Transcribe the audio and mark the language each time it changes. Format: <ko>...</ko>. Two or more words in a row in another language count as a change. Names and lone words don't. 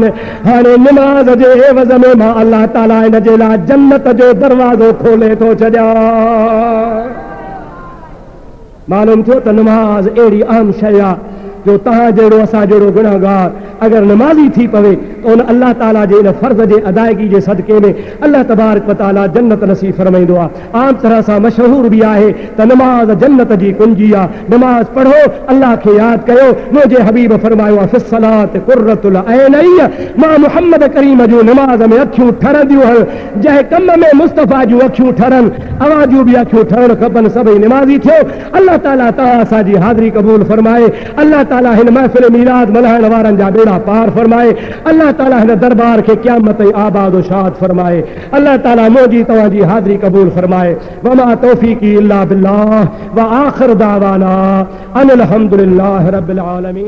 <sd>हाणे निमाज़ जे एवज़ में मां अल्लाह ताला इन जे लाइ जन्नत जो दरवाज़ो खोले थो छॾियां। मालूम थियो त नमाज़ अहिड़ी अहम शइ आहे जो तव्हां जहिड़ो असां जहिड़ो गुनाहगार अगर नमाज़ी थी पवे त उन अल्लाह ताला जे इन फर्ज़ जे अदायगी जे सदके में अल्लाह तबारक व तआला जन्नत नसीब फरमाईंदो आहे। आम तरह सां मशहूर भी आहे त नमाज़ जन्नत जी कुंजी आहे। नमाज़ पढ़ो, अल्लाह खे यादि कयो। मुंहिंजे हबीब फरमायो आहे</sd> <ar>في الصلاة قرة العينين,</ar> <sd>मां मुहम्मद करीम जूं नमाज़ में अखियूं ठरंदियूं आहिनि, जंहिं कम में मुस्तफ़ा जूं अखियूं ठरनि, अवां जूं बि अखियूं ठरणु खपनि। सभई निमाज़ी थियो। अल्लाह ताला तव्हां असांजी हाज़िरी क़बूल फरमाए। अल्लाह ताला हिन महफ़िल मीलाद मल्हाइण वारनि जा बेड़ा पार फरमाए। अल्लाह ताला हिन दरबार खे क़यामत ताईं आबाद व शाद फरमाए। अल्लाह ताला मुंहिंजी तव्हांजी हाज़िरी क़बूल फरमाए।</sd> <ar>وما توفيقي إلا بالله و آخر دعوانا أن الحمد لله رب العالمين.</ar>